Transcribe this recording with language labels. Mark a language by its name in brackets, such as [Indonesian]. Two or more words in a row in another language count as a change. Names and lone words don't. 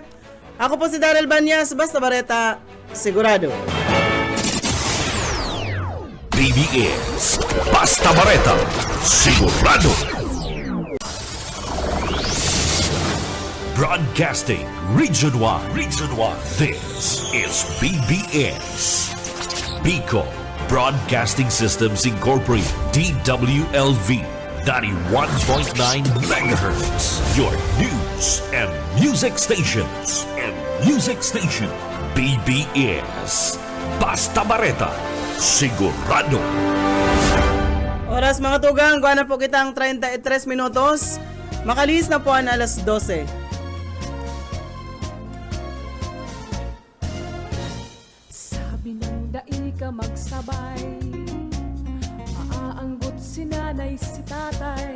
[Bikol] Ako po si Daryl Banyas, basta bareta, sigurado. BBS Basta Bareta, sigurado. [English] Broadcasting Region 1. This is BBS. Bicol Broadcasting Systems Incorporated, DWLV, 91.9 megahertz. Your news and music stations. [Bikol] BBS. Basta Bareta. Sigurado. Oras mga tugang, kuha na po kitang 33 minutos. Makalis na po ang alas 12. [Filipino] Sabi ng dai ka magsabay, maaanggot si nanay si tatay.